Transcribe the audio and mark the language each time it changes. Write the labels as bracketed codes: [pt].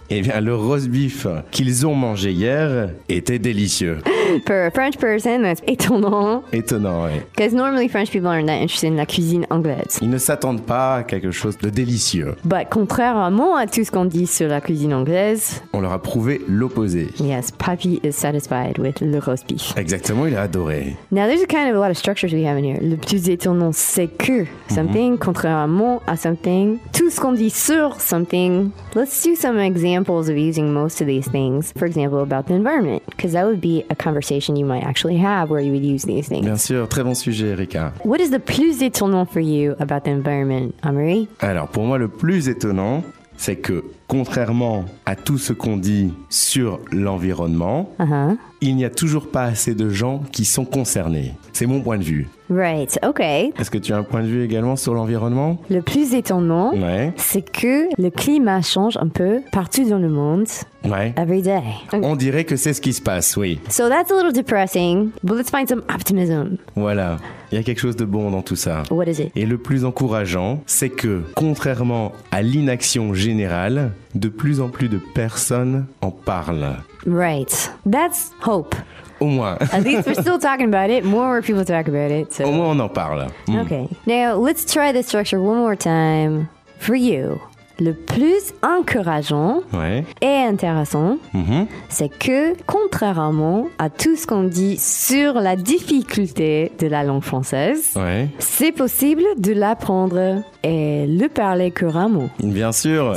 [fr] Eh bien, le roast beef qu'ils ont mangé hier était délicieux. [en] For a French person, that's étonnant. [fr] Étonnant, oui. [en] Because normally French people aren't that interested in [fr] la cuisine anglaise. Ils ne s'attendent pas à quelque chose de délicieux. But contrairement à tout ce qu'on dit sur la cuisine anglaise... On leur a prouvé l'opposé. [en] Yes, Papi is satisfied with le roast beef. [fr] Exactement, il a adoré. [en] Now, there's a kind of a lot of structures we have in here. [fr] Le plus étonnant, c'est que something, contrairement à something. Tout ce qu'on dit sur something. [en] Let's do some examples of using most of these things. For example, about the environment. Because that would be a conversation you might actually have where you would use these things. [fr] Bien sûr, très bon sujet, Erika. [en] What is the [fr] plus étonnant [en] for you about the environment, Amaury? [fr] Alors, pour moi, le plus étonnant, c'est que contrairement à tout ce qu'on dit sur l'environnement, il n'y a toujours pas assez de gens qui sont concernés. C'est mon point de vue. [en] Right, okay. [fr] Est-ce que tu as un point de vue également sur l'environnement? Le plus étonnant, c'est que le climat change un peu partout dans le monde. Ouais. [en] Every day. Okay. [fr] On dirait que c'est ce qui se passe, oui. [en] So that's a little depressing, but let's find some optimism. [fr] Voilà. Il y a quelque chose de bon dans tout ça. [en] What is it? [fr] Et le plus encourageant, c'est que contrairement à l'inaction générale, de plus en plus de personnes en parlent. [en] Right. That's hope. [fr] au moins. [en] At least we're still talking about it. More and more people talk about it. So. [fr] Au moins, on en parle. [en] Mm. Okay. Now, let's try the structure one more time for you. [fr] Le plus encourageant et intéressant, c'est que, contrairement à tout ce qu'on dit sur la difficulté de la langue française, c'est possible de l'apprendre et le parler couramment. Bien sûr.